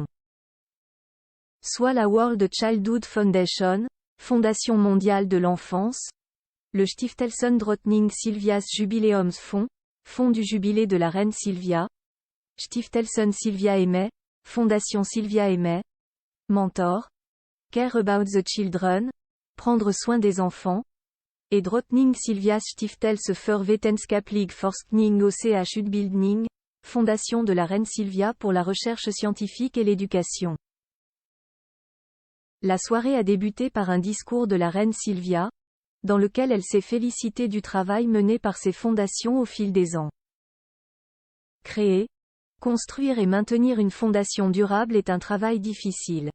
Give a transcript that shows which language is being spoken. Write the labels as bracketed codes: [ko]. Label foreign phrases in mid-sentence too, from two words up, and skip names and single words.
[fr] Soit la World Childhood Foundation, Fondation mondiale de l'enfance, le Stiftelsen Drottning Silvias Jubileumsfonds, Fonds du jubilé de la reine Silvia, Stiftelsen Silvia Aimée, Fondation Silvia Aimée, Mentor, Care About the Children, Prendre soin des enfants, et Drottning Silvias Stiftelse för vetenskaplig forskning och utbildning, Fondation de la reine Silvia pour la recherche scientifique et l'éducation. La soirée a débuté par un discours de la reine Silvia, dans lequel elle s'est félicitée du travail mené par ses fondations au fil des ans. Créer, construire et maintenir une fondation durable est un travail difficile.